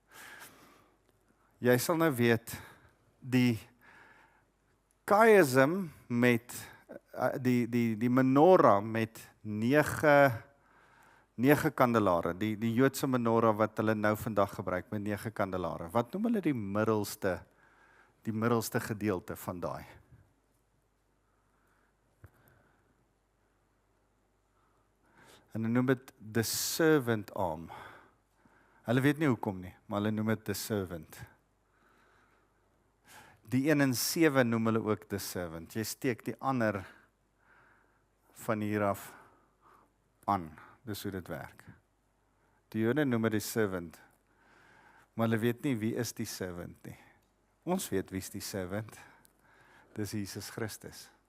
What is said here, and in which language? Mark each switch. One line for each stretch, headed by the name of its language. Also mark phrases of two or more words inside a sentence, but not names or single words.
Afrikaans: Jy sal nou weet, die chiasm met die menorah met 9 kandelare, die Joodse menorah wat hulle nou vandag gebruik met 9 kandelare. Wat noem hulle die middelste gedeelte van daai? En hulle noem dit
English: the servant arm.
Afrikaans: Hulle weet nie hoekom nie, maar hulle noem dit
English: the servant.
Afrikaans: Die 1 en 7 noem hulle ook
English: the servant.
Afrikaans: Jy steek die ander van hier af aan. Dis hoe dit werk. Die Jode noem dit die servant, maar hulle weet nie wie is die servant nie. Ons weet wie is die servant. Dis Jesus Christus.